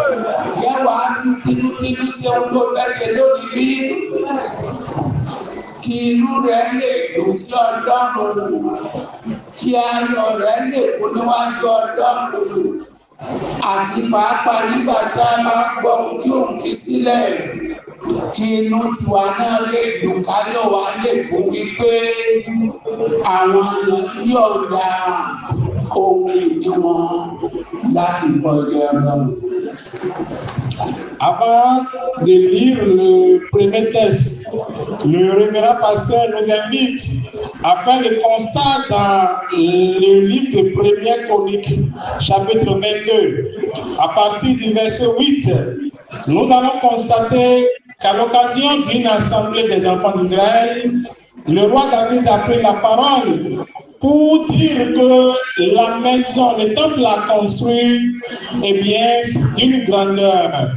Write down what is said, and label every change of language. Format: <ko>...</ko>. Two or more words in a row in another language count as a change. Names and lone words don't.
<yo>Jẹ́ wàá sí tinútinú ṣe ohun tó fẹ́ lónìí bí kí inú rẹ̀ lè dùn sí Ọlọ́run, kí ayọ̀ rẹ̀ lè kú níwájú Ọlọ́run, àti pàápàá nígbà tí a máa gbọ́ ohun tí òun fi sílẹ̀. Kí inú tiwa náà lè dùn, káyọ̀ wa lè kún wípé àwọn èèyàn yọ̀ǹda ohun ìní wọn láti bọ́ ilé Ọlọ́run.</yo> <fr>Avant de lire le premier texte, le révérend pasteur nous invite à faire le constat dans le livre de Première Chronique, chapitre 22. À partir du verset 8, nous allons constater qu'à l'occasion d'une assemblée des enfants d'Israël, le roi David a pris la parole pour dire que la maison, le temple a construit, eh bien, d'une grandeur.</fr>